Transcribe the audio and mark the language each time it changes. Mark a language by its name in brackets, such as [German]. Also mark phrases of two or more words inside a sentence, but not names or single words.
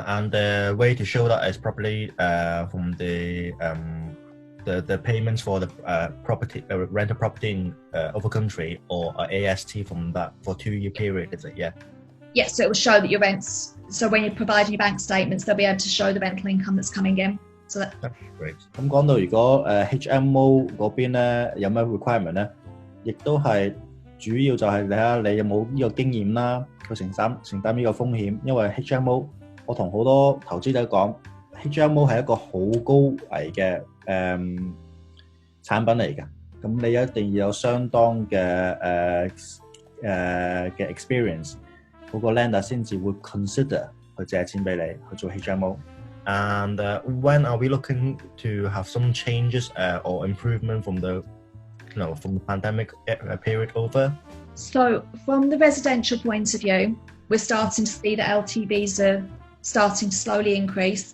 [English] And the way to show that is probably from the payments for the property rental property in other country or AST from that for 2-year period, is it? Yeah. Yes, so it will show that your rents. So when you're providing your bank statements, they'll be able to show the rental income that's coming in. So that's great. [Cantonese] 咁講到如果HMO 嗰邊咧有咩 requirement 咧，亦都係主要就係睇下你有冇呢個經驗啦，去承擔呢個風險。因為 HMO 我同好多投資者講 ，HMO 係一個好高危嘅產品嚟㗎。咁你一定要有相當嘅experience， 嗰個 lender 先至會 consider 去借錢俾你去做 HMO。And [English] when are we looking to have some changes or improvement from the pandemic period over? So from the residential point of view, we're starting to see that LTVs are starting to slowly increase.